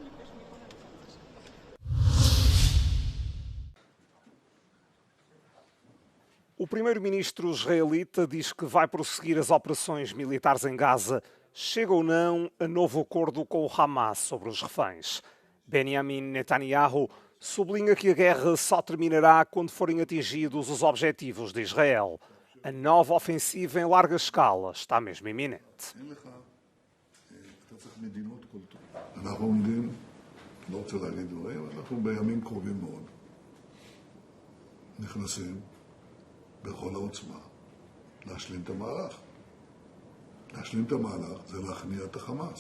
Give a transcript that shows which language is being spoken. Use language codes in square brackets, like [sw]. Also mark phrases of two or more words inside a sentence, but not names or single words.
[pt] O primeiro-ministro israelita diz que vai prosseguir as operações militares em Gaza, chega ou não a novo acordo com o Hamas sobre os reféns. Benjamin Netanyahu sublinha que a guerra só terminará quando forem atingidos os objetivos de Israel. A nova ofensiva em larga escala está mesmo iminente. [he] בכל העוצמה, להשלים את המהלך. להשלים את המהלך זה להכניע את החמאס.